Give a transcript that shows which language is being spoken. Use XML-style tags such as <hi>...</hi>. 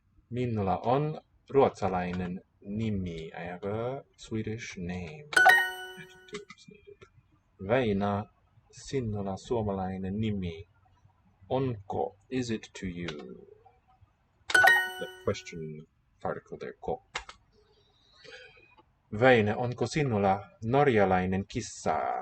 <fi>Minulla on ruotsalainen nimi.</fi> <en>I have a Swedish name. Adjective is needed.</en> <fi>Väinö, sinulla suomalainen nimi.</fi> <en>Onko, is it to you? The question particle there, ko.</en> <fi>Väinö, onko sinulla norjalainen kissa?</fi>